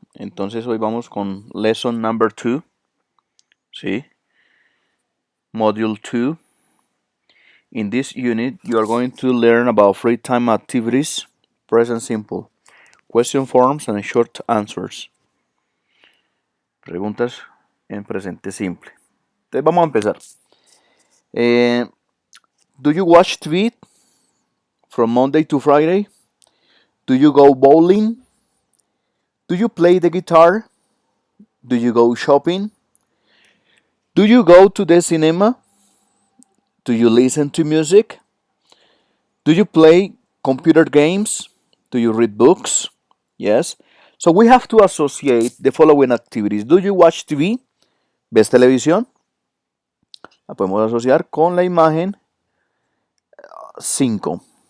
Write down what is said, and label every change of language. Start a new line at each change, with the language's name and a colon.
Spanish: Entonces hoy vamos con
English: lesson number 2,
Spanish: ¿sí?
English: Module 2. In this unit, you are going to learn about free time activities, present simple, question forms and short answers.
Spanish: Preguntas en presente simple. Entonces vamos a empezar.
English: Do you watch TV from Monday to Friday? Do you go bowling? Do you play the guitar? Do you go shopping? Do you go to the cinema? Do you listen to music? Do you play computer games? Do you read books? Yes. So we have to associate the following activities. Do you watch TV?
Spanish: ¿Ves televisión? La podemos asociar con la imagen 5.